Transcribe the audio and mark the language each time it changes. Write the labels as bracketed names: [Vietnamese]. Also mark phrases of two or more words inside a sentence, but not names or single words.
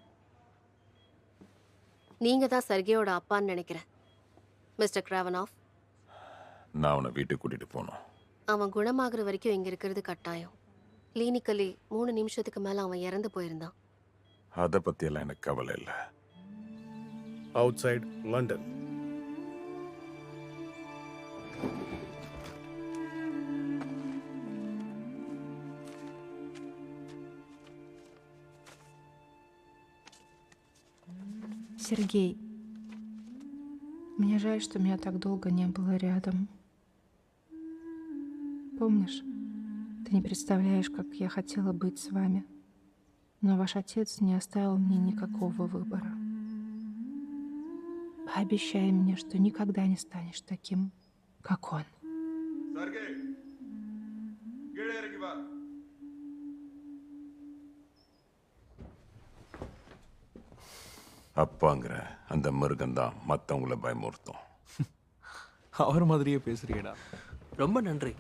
[Tamil] நீங்க தான் சர்கேயோட அப்பான்னு நினைக்கிறேன், மிஸ்டர் கிராவனாஃப். நான் அவனை வீட்டுக்கு கூட்டிட்டு போனோம். அவன் குணமாகிற வரைக்கும் இங்க இருக்கிறது கட்டாயம். கிளினிக்கலி 3 நிமிஷத்துக்கு மேல அவன் இறந்து போயிருந்தான். அதை பத்தியெல்லாம் எனக்கு கவலை இல்லை. [English] outside London. [Russian] Сергей, мне жаль, что меня так долго не было рядом. Помнишь, ты не представляешь, как я хотела быть с вами, но ваш отец не оставил мне никакого выбора. Пообещай мне, что никогда не станешь таким, как он. [Tamil] அப்பாங்கிற அந்த மிருகம்தான் மற்றவங்கள பயமுறுத்தும். அவர் மாதிரியே பேசுறியடா. ரொம்ப நன்றி.